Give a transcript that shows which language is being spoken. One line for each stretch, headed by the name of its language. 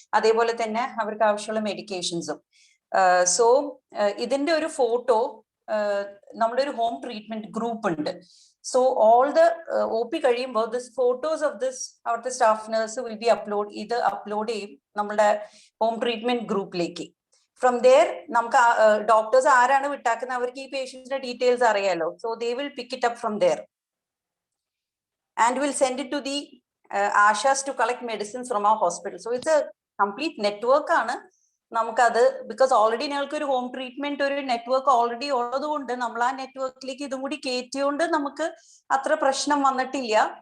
Malayalam: അതേപോലെ തന്നെ അവർക്ക് ആവശ്യമുള്ള മെഡിക്കേഷൻസും. സോ ഇതിന്റെ ഒരു ഫോട്ടോ നമ്മുടെ ഒരു ഹോം ട്രീറ്റ്മെന്റ് ഗ്രൂപ്പ് ഉണ്ട്.
English: So all the OP
Malayalam: കഴിയുമ്പോൾ
English: this photos of this
Malayalam: അവിടുത്തെ staff nurse
English: will be upload
Malayalam: ചെയ്യും നമ്മുടെ ഹോം ട്രീറ്റ്മെന്റ് ഗ്രൂപ്പിലേക്ക്.
English: from there
Malayalam: നമുക്ക് ഡോക്ടേഴ്സ് ആരാണ് വിട്ടാക്കുന്നത് അവർക്ക് ഈ പേഷ്യന്റിന്റെ ഡീറ്റെയിൽസ് അറിയാലോ.
English: So they will pick it up from there and will send it to the ASHAs to collect medicines from our hospital. So it's a complete network
Malayalam: ആണ് നമുക്കത്. Because already ഞങ്ങൾക്ക് ഒരു home treatment ഒരു network already ഉള്ളത് കൊണ്ട് നമ്മൾ ആ നെറ്റ്വർക്കിലേക്ക് ഇതും കൂടി കയറ്റിയോണ്ട് നമുക്ക് അത്ര പ്രശ്നം വന്നിട്ടില്ല.